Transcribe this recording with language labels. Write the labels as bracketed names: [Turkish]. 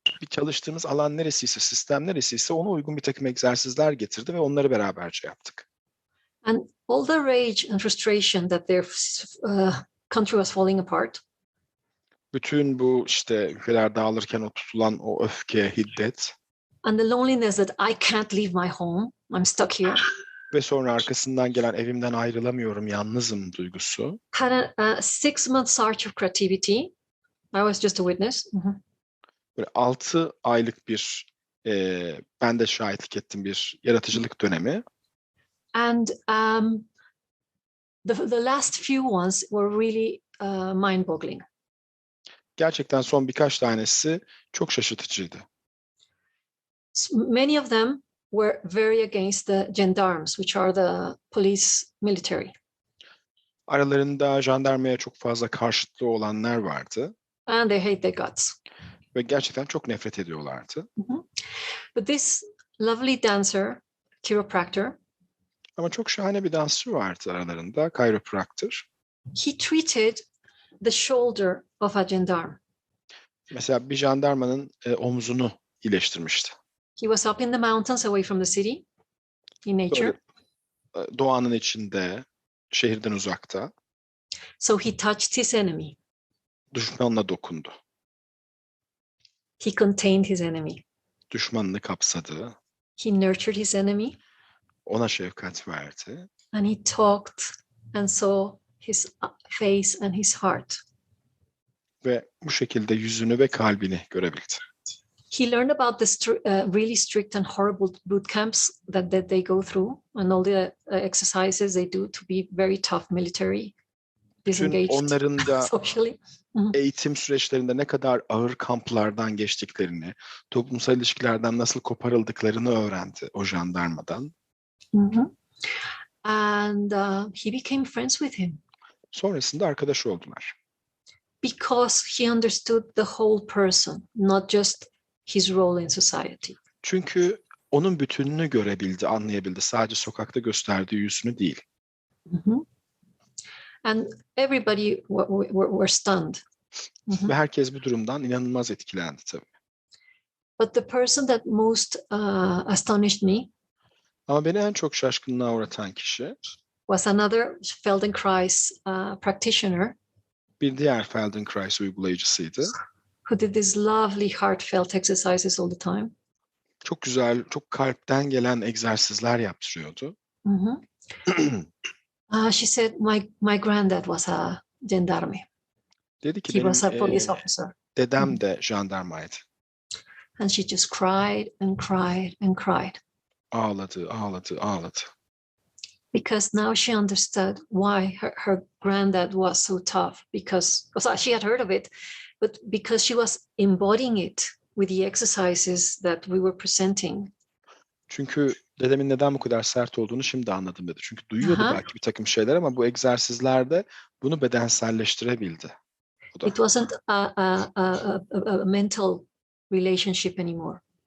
[Turkish] Bir çalıştığımız alan neresiyse, sistem neresiyse ona uygun bir takım egzersizler getirdi ve onları beraberce yaptık. [English] And all the rage and frustration that their country was falling apart. [Turkish] Bütün bu işte ülkeler dağılırken o tutulan o öfke, hiddet. [English] And the loneliness that I can't leave my home, I'm stuck here. [Turkish] Ve sonra arkasından gelen evimden ayrılamıyorum, yalnızım duygusu. [English] Had a 6 month search of creativity. I was just a witness. [Turkish] Böyle 6 aylık bir ben de şahitlik ettim bir yaratıcılık dönemi. [English] And the last few ones were really mind-boggling. [Turkish] Gerçekten son birkaç tanesi çok şaşırtıcıydı. [English] Many of them were very against the gendarmes, which are the police military. [Turkish] Aralarında jandarmaya çok fazla karşıtlığı olanlar vardı [English] And they hate their guts. [Turkish] ve gerçekten çok nefret ediyorlardı. [English] But this lovely dancer, chiropractor, [Turkish] Ama çok şahane bir dansçı vardı aralarında, chiropractor. [English] he treated the shoulder of a gendarme. [Turkish] Mesela bir jandarmanın omzunu iyileştirmişti. [English] He was up in the mountains away from the city, in nature. [Turkish] Böyle, doğanın içinde, şehirden uzakta. [English] So he touched his enemy. [Turkish] Düşmanına dokundu. [English] He contained his enemy. [Turkish] Düşmanını kapsadı. [English] He nurtured his enemy. [Turkish] Ona şefkat verdi. [English] And he talked and saw his face and his heart. [Turkish] Ve bu şekilde yüzünü ve kalbini görebildi. [English] He learned about the really strict and horrible boot camps that they go through and all the exercises they do to be very tough military, disengaged [Turkish] Onların da [English] socially. [Turkish] eğitim süreçlerinde ne kadar ağır kamplardan geçtiklerini, toplumsal ilişkilerden nasıl koparıldıklarını öğrendi o jandarmadan. [English] And he became friends with him. [Turkish] Sonrasında arkadaş oldular. [English] Because he understood the whole person, not just his role in society. [Turkish] Çünkü onun bütününü görebildi, anlayabildi. Sadece sokakta gösterdiği yüzünü değil. [English] And everybody were stunned. [Turkish] Ve herkes bu durumdan inanılmaz etkilendi tabii. [English] But the person that most astonished me [Turkish] Ama beni en çok şaşkınlığa uğratan kişi [English] was another Feldenkrais practitioner. [Turkish] Bir diğer Feldenkrais uygulayıcısıydı. [English] Who did these lovely heartfelt exercises all the time. [Turkish] Çok güzel, çok kalpten gelen egzersizler yaptırıyordu. [English] She said, my granddad was a gendarme. [Turkish] Dedi ki [English] He was a police officer. [Turkish] Dedem de jandarmaydı. [English] And she just cried and cried and cried. [Turkish] Ağladı, ağladı, ağladı. [English] Because now she understood why her granddad was so tough. Because she had heard of it, but because she was embodying it with the exercises that we were presenting. [Turkish] Çünkü dedemin neden bu kadar sert olduğunu şimdi anladım dedi. Çünkü duyuyordu belki bir takım şeyler ama bu egzersizlerde bunu bedenselleştirebildi. [English] It wasn't a mental relationship anymore.